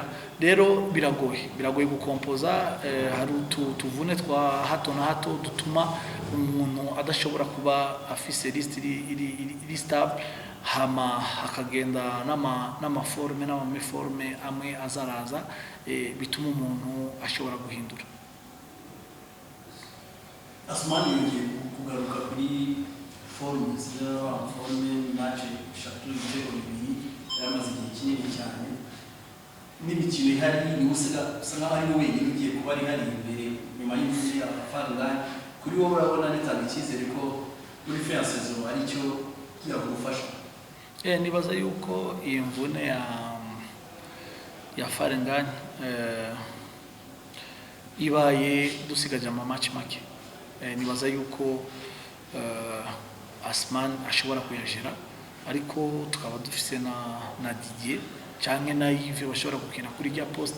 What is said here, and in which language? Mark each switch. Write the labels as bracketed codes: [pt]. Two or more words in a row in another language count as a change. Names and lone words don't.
[rn] Rero biragoye gukompoza, hari tuvune twa hato na hato dutuma umuntu adashobora kuba afise list iri stable, hama akagenda n'amaforme n'amameforme amwe azaraza, bituma umuntu ashobora guhindura. [rw] Asmani yongeye kugaruka kuri forme match eshatu ibitego bibiri, yaramaze igihe kinini cyane n'imikino ihari, ni usa nkaho ari wenyine ugiye kuba ari hari imbere nyuma y'imvune Farlan. Kuri wowe urabona nitanga icyizere ko muri [fr] fin saison [rw] ari cyo kiyagufasha? [rn] Nibaza yuko iyi mvune ya Farengani ibaye dusigaje amamatch make, nibaza yuko Asman ashobora kuyajera, ariko tukaba dufise na Didier canke na Yves bashobora gukina kuri rya poste.